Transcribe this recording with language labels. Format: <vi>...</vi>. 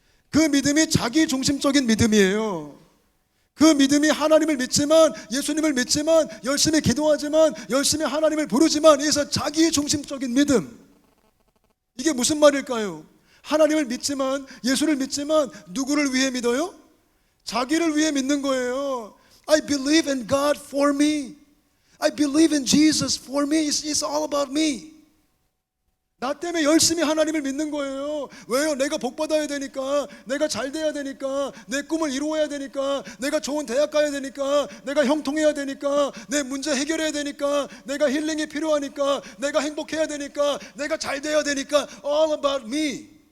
<ko>그 믿음이 자기중심적인 믿음이에요. 그 믿음이 하나님을 믿지만, 예수님을 믿지만, 열심히 기도하지만, 열심히 하나님을 부르지만, 이래서 자기중심적인 믿음. 이게 무슨 말일까요? 하나님을 믿지만, 예수를 믿지만 누구를 위해 믿어요? 자기를 위해 믿는 거예요.</ko> <en>I believe in God for me. I believe in Jesus for me. It's all about me.</en> <ko>나 때문에 열심히 하나님을 믿는 거예요. 왜요? 내가 복 받아야 되니까, 내가 잘 돼야 되니까, 내 꿈을 이루어야 되니까, 내가 좋은 대학 가야 되니까, 내가 형통해야 되니까, 내 문제 해결해야 되니까, 내가 힐링이 필요하니까, 내가 행복해야 되니까, 내가 잘 돼야 되니까,</ko> <en>all about me.</en>